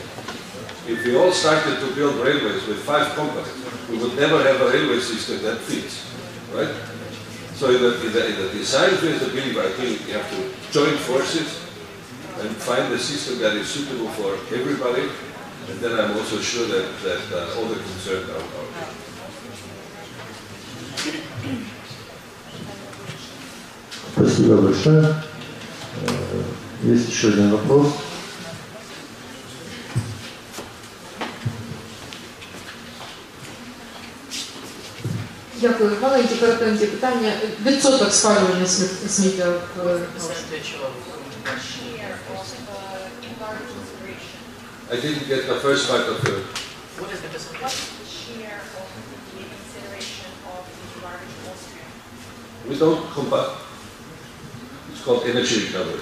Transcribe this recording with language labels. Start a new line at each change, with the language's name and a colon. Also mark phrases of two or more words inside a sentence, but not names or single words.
English: If we all started to build railways with 5 companies, we would never have a railway system that fits, right? So in the design phase of building, I think you have to join forces and find a system that is suitable for everybody, and then I'm also sure that all the concerned are okay.
Russian: Спасибо большое. Есть еще один вопрос.
Ukrainian: Дякую. Маленькі коротенькі питання. Відсоток спалювання сміття в
English: I didn't get the first part of it. What is the share of the incineration of the environment in Austria? We don't combust. It's called energy recovery.